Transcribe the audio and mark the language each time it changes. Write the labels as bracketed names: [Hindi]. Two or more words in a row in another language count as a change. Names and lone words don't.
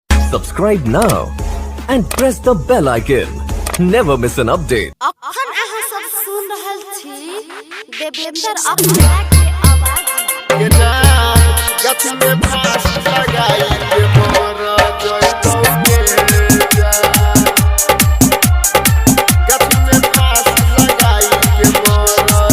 [English] Subscribe now and press the bell icon. Never miss an update. [Maithili] अखन अहाँ सब सुन रहल छी देवेंद्र अखरा के आवाज के जान गछ में फांस लगाई के मोर जोई के जान गछ में फांस लगाई के मोर